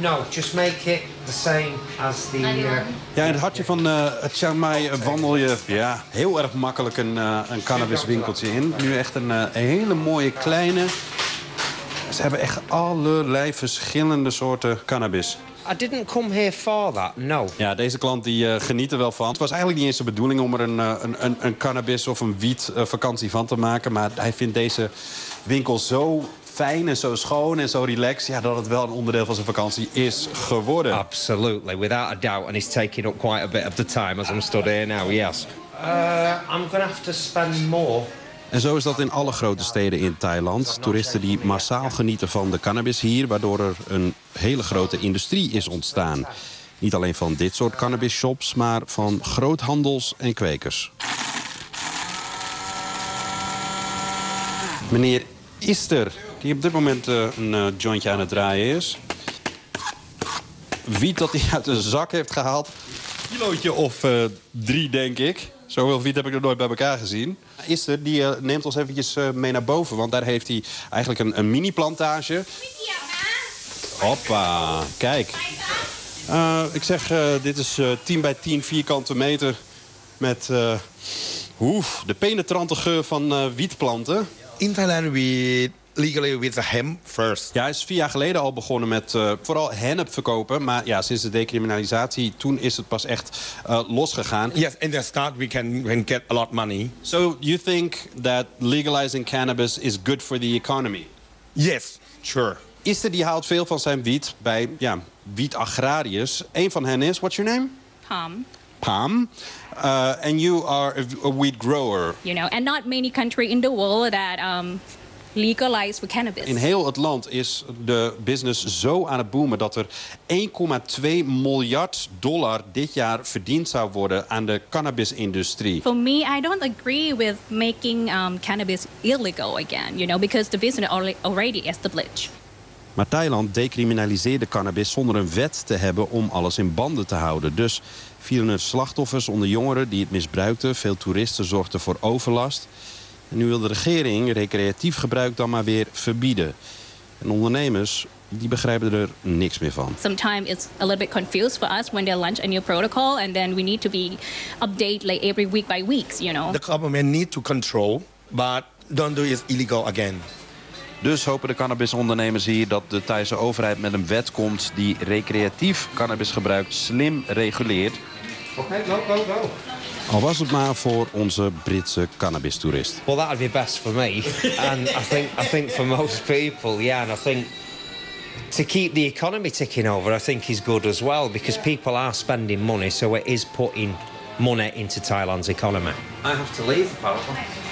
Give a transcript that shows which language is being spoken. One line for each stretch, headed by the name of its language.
English: Just make it the same as the.
Dutch: Ja, in het hartje van Chiang Mai wandel je heel erg makkelijk een cannabiswinkeltje in. Nu echt een hele mooie kleine. Ze hebben echt allerlei verschillende soorten cannabis.
English: I didn't come here for that, no.
Dutch: Ja, deze klant die geniet er wel van. Het was eigenlijk niet eens de bedoeling om er een cannabis of een wiet vakantie van te maken. Maar hij vindt deze winkel zo fijn en zo schoon en zo relaxed, ja, dat het wel een onderdeel van zijn vakantie is geworden.
English: Absolutely, without a doubt. And he's taking up quite a bit of the time as I'm stood here now, yes. I'm gonna have to spend more.
Dutch: En zo is dat in alle grote steden in Thailand. Toeristen die massaal genieten van de cannabis hier, waardoor er een hele grote industrie is ontstaan. Niet alleen van dit soort cannabis shops, maar van groothandels en kwekers. Meneer Ister, die op dit moment een jointje aan het draaien is. Wiet dat hij uit een zak heeft gehaald. Een kilootje of 3, denk ik. Zoveel wiet heb ik nog nooit bij elkaar gezien. Ister, die neemt ons eventjes mee naar boven. Want daar heeft hij eigenlijk een mini-plantage. Hoppa, kijk. Ik zeg, dit is 10 bij 10 vierkante meter. Met de penetrante geur van wietplanten.
English: In Thailand, we legally with the hemp first.
Dutch: Ja, hij is 4 jaar geleden al begonnen met vooral hennep verkopen. Maar ja, sinds de decriminalisatie, toen is het pas echt losgegaan.
English: Yes, in the start we can get a lot money. So you think that legalizing cannabis is good for the economy? Yes, sure.
Dutch: Ister die haalt veel van zijn wiet bij wietagrariërs. Eén van hen is,
English: what's your name? Palm. Palm. And you are a weed grower. You know, and not many country in the world that legalized for cannabis.
Dutch: In heel het land is de business zo aan het boomen dat er 1,2 miljard dollar dit jaar verdiend zou worden aan de cannabisindustrie.
English: For me, I don't agree with making cannabis illegal again, you know, because the business already established.
Dutch: Maar Thailand decriminaliseerde cannabis zonder een wet te hebben om alles in banden te houden. Dus vielen er slachtoffers onder jongeren die het misbruikten. Veel toeristen zorgden voor overlast. En nu wil de regering recreatief gebruik dan maar weer verbieden. En ondernemers, die begrijpen er niks meer van.
English: Sometimes it's a little bit confused for us when they launch a new protocol and then we need to be updated like every week by weeks, you know. The government need to control, but don't do it illegal again.
Dutch: Dus hopen de cannabisondernemers hier dat de Thaise overheid met een wet komt die recreatief cannabisgebruik slim reguleert.
English: Oké, okay, go.
Dutch: Al was het maar voor onze Britse cannabistoerist.
English: Well, that would be best for me. And I think for most people, yeah. And I think to keep the economy ticking over, I think is good as well. Because people are spending money, so it is putting money into Thailand's economy. I have to leave, apparently.